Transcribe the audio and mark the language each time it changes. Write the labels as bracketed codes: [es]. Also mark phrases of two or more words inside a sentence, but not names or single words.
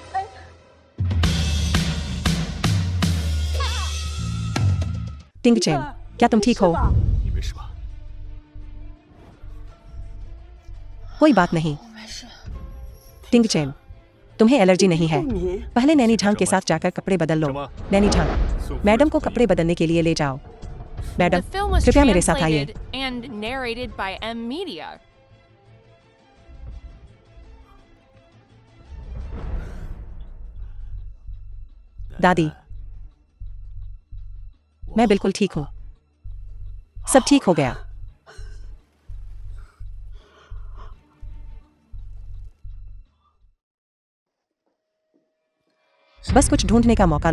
[hi] टिंगचेन, क्या तुम ठीक हो? कोई बात नहीं। टिंगचेन, तुम्हें एलर्जी नहीं है। पहले नैनी झांग के साथ जाकर कपड़े बदल लो। नैनी झांग, मैडम को कपड़े बदलने के लिए ले जाओ। मैडम, [en] The film was [hi] कृपया मेरे साथ आइए। [en] translated and narrated by M Media. [hi] दादी, मैं बिल्कुल ठीक हूँ। सब ठीक हो गया। बस कुछ ढूंढने का मौका लो।